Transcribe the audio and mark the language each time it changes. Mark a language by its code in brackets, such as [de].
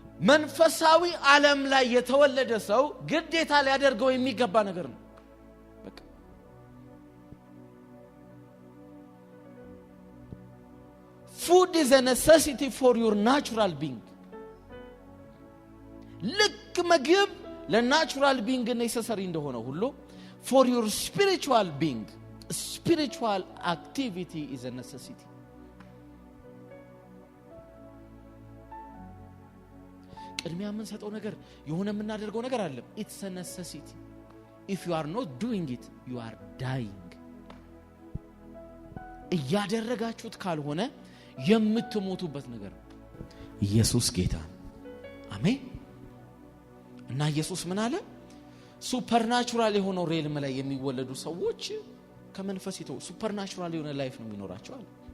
[am] መንፈሳዊ ዓለም ላይ የተወለደ ሰው ግዴታ ሊያደርገው የሚገባ ነገር ነው። በቃ [en] food is a necessity for your natural being. [am] ልክ ምግብ ለናቹራል ቢንግ ኔሰሰሪ እንደሆነ ሁሉ [en] for your spiritual being spiritual activity is a necessity. [am] ቅድሚያ የምንሰጠው ነገር የሆነ የምናደርገው ነገር አለ። [en] it's a necessity. if you are not doing it you are dying. [am] እያደረጋችሁት ካልሆነ የምትሞቱበት ነገር። ኢየሱስ ጌታ አሜን። እና ኢየሱስ ምን አለ? ሱፐርናቹራል የሆነው ሬልም ላይ የሚወለዱ ሰዎች ከመንፈስ ይተው ሱፐርናቹራል የሆነ ላይፍ ነው የሚኖራቸው አለ።